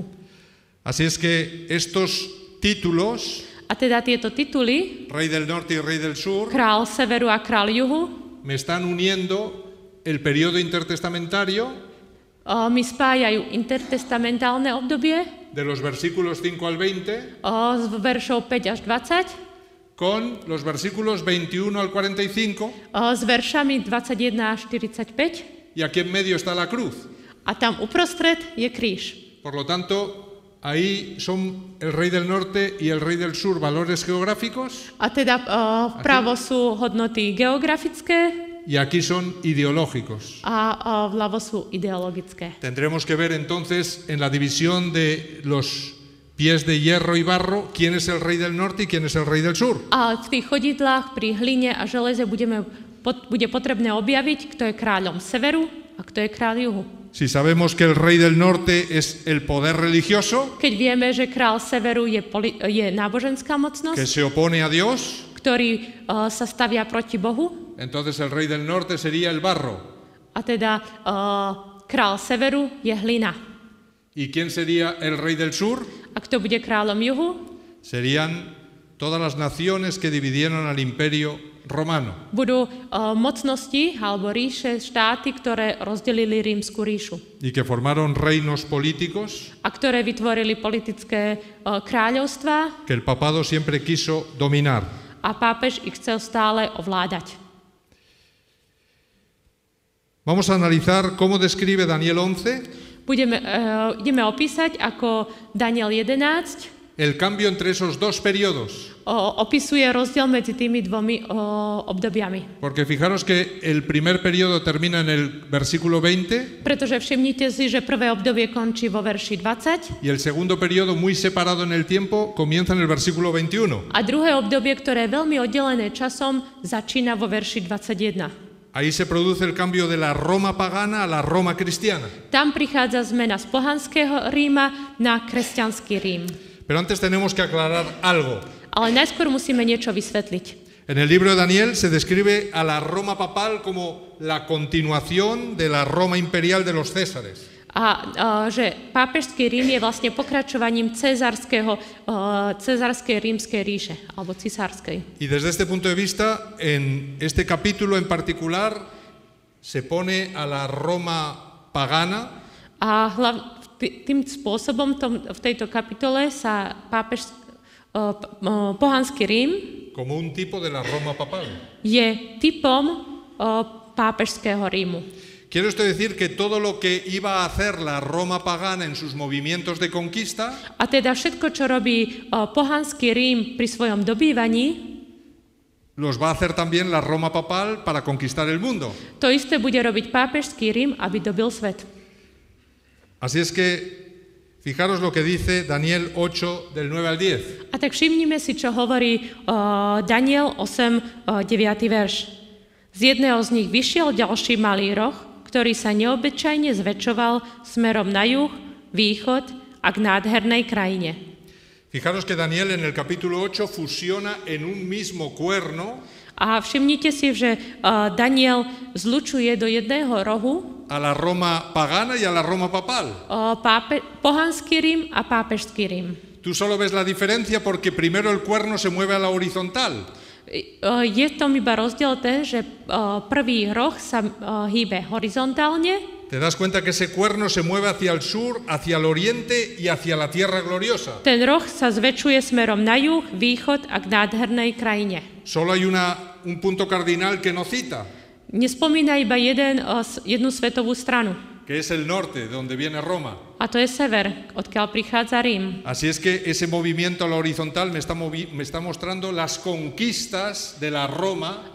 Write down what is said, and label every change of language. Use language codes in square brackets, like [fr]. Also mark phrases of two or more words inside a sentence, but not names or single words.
[es] Así es que estos títulos, [sk] A teda tieto tituly, [es] rey del norte y rey del sur, [sk] král severu a král juhu, [es] me están uniendo el periodo intertestamentario [sk] mi spájajú intertestamentálne obdobie [es] de los versículos 5 al 20 [sk] z veršov 5 až 20 [es] con los versículos 21 al 45 [sk] s veršami 21 až 45 [es] y aquí en medio está la cruz. [sk] a tam uprostred je kríž. [es] Por lo tanto, ahí son el rey del norte y el rey del sur valores geográficos [sk] A teda vpravo sú hodnoty geografické [es] y aquí son ideológicos. [sk] a vľavo sú ideologické. [es] Tendremos que ver entonces en la división de los pies de hierro y barro quién es el rey del norte y quién es el rey del sur. [sk] A v tých chodidlách pri hline a železe bude potrebné objaviť, kto je kráľom severu a kto je kráľ juhu. [es] Si sabemos que el rey del norte es el poder religioso [sk] Keď vieme, že král severu je náboženská [es] que [sk] mocnosť, [es] se opone a Dios, [sk] ktorý sa stavia proti Bohu, [es] entonces el rey del norte sería el barro. [sk] a teda král severu je hlina. [es] ¿Y quién sería el rey del sur? [sk] A kto bude kráľom juhu? [es] Serían todas las naciones que dividieron al imperio romano. [sk] budú mocnosti alebo ríše, štáty, ktoré rozdelili Rímsku ríšu [es] Y que formaron reinos políticos [sk] a ktoré vytvorili politické kráľovstvá [es] que el papado siempre quiso dominar. [sk] a pápež ich chcel stále ovládať. [es] Vamos a analizar cómo describe Daniel 11 [sk] Ideme opísať, ako Daniel 11 [es] el cambio entre esos dos periodos. [sk] opisuje rozdiel medzi tými dvomi obdobiami. [es] Porque fijaros que el primer periodo termina en el versículo 20 [sk] Pretože všimnite si, že prvé obdobie končí vo verši 20 [es] y el segundo periodo, muy separado en el tiempo, comienza en el versículo 21. [sk] a druhé obdobie, ktoré je veľmi oddelené časom, začína vo verši 21. [es] Ahí se produce el cambio de la Roma pagana a la Roma cristiana. [sk] Tam prichádza zmena z pohanského Ríma na kresťanský Rím. [es] Pero antes tenemos que aclarar algo. [sk] Ale najskôr musíme niečo vysvetliť. [es] En el libro de Daniel se describe a la Roma papal como la continuación de la Roma imperial de los Césares. [sk] A že pápežský Rím je vlastne pokračovaním cezarskej rímskej ríše, alebo cisárskej. [es] Y desde este punto de vista, en este capítulo en particular, se pone a la Roma pagana [sk] A tým spôsobom v tejto kapitole sa pohanský Rím [es] como un tipo de la Roma papal. [sk] je typom pápežského Rímu. [es] Quiere esto decir que todo lo que iba a hacer la Roma pagana en sus movimientos de conquista [sk] A teda všetko, čo robí pohanský Rím pri svojom dobývaní, [es] los va a hacer también la Roma papal para conquistar el mundo. [sk] to isté bude robiť pápežský Rím, aby dobil svet. [es] Así es que fijaros lo que dice Daniel 8 del 9 al 10. [sk] A tak všimnime si, čo hovorí Daniel 8, 9. verš. Z jedného z nich vyšiel ďalší malý roh, ktorý sa neobyčajne zväčšoval smerom na juh, východ a k nádhernej krajine. [es] Fijaros que Daniel en el capítulo 8 fusiona en un mismo cuerno [sk] A všimnite si, že Daniel zlučuje do jedného rohu [es] a la Roma pagana y a la Roma papal. [sk] pohanský Rím a pápežský Rím. [es] Tú solo ves la diferencia porque primero el cuerno se mueve a la horizontal. [sk] Je tom iba rozdiel ten, že prvý roh sa hýbe horizontálne. [es] Te das cuenta que ese cuerno se mueve hacia el sur, hacia el oriente y hacia la tierra gloriosa. [sk] Ten roh sa zväčšuje smerom na juh, východ a k nádhernej krajine. [es] Solo hay un punto cardinal que no cita, [sk] Nespomína iba jednu svetovú stranu. [es] que es el norte, de donde viene Roma. [sk] A to je sever, odkiaľ prichádza Rím. [es] Así es que ese movimiento a la horizontal me está mostrando las conquistas de la Roma